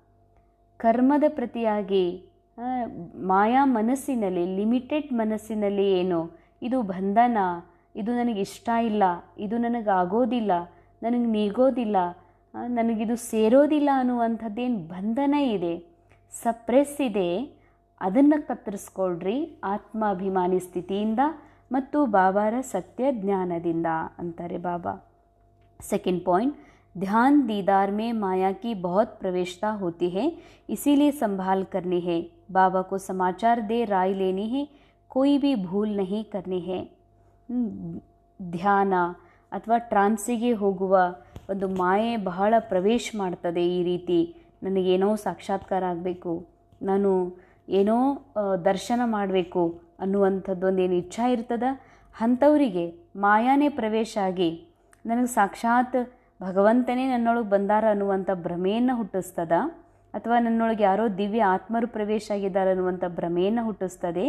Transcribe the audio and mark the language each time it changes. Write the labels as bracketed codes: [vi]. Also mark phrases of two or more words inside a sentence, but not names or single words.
[kn] ಕರ್ಮದ ಪ್ರತಿಯಾಗಿ ಮಾಯಾ ಮನಸ್ಸಿನಲ್ಲಿ, ಲಿಮಿಟೆಡ್ ಮನಸ್ಸಿನಲ್ಲಿ ಏನು ಇದು ಬಂಧನ, ಇದು ನನಗಿಷ್ಟ ಇಲ್ಲ, ಇದು ನನಗಾಗೋದಿಲ್ಲ, ನನಗೆ ನೀಗೋದಿಲ್ಲ, ನನಗಿದು ಸೇರೋದಿಲ್ಲ ಅನ್ನುವಂಥದ್ದೇನು ಬಂಧನ ಇದೆ, ಸಪ್ರೆಸ್ ಇದೆ, ಅದನ್ನು ಕತ್ತರಿಸ್ಕೊಳ್ರಿ ಆತ್ಮಾಭಿಮಾನಿ ಸ್ಥಿತಿಯಿಂದ ಮತ್ತು ಬಾಬಾರ ಸತ್ಯ ಜ್ಞಾನದಿಂದ ಅಂತಾರೆ ಬಾಬಾ. [en] second point, [hi] ध्यान दीदार में माया की बहुत प्रवेशता होती है, इसीलिए संभाल करनी है. बाबा को समाचार दे राय लेनी है, कोई भी भूल नहीं करनी है. [kn] ಧ್ಯಾನ ಅಥವಾ ಟ್ರಾನ್ಸಿಗೆ ಹೋಗುವ ಒಂದು ಮಾಯೆ ಬಹಳ ಪ್ರವೇಶ ಮಾಡ್ತದೆ. ಈ ರೀತಿ ನನಗೇನೋ ಸಾಕ್ಷಾತ್ಕಾರ ಆಗಬೇಕು, ನಾನು ಏನೋ ದರ್ಶನ ಮಾಡಬೇಕು ಅನ್ನುವಂಥದ್ದು ಒಂದೇನು ಇಚ್ಛಾ ಇರ್ತದ, ಅಂಥವರಿಗೆ ಮಾಯಾನೇ ಪ್ರವೇಶ ಆಗಿ ನನಗೆ ಸಾಕ್ಷಾತ್ ಭಗವಂತನೇ ನನ್ನೊಳಗೆ ಬಂದಾರ ಅನ್ನುವಂಥ ಭ್ರಮೆಯನ್ನು ಹುಟ್ಟಿಸ್ತದ, ಅಥವಾ ನನ್ನೊಳಗೆ ಯಾರೋ ದಿವ್ಯ ಆತ್ಮರು ಪ್ರವೇಶ ಆಗಿದ್ದಾರೆ ಅನ್ನುವಂಥ ಭ್ರಮೆಯನ್ನು ಹುಟ್ಟಿಸ್ತದೆ.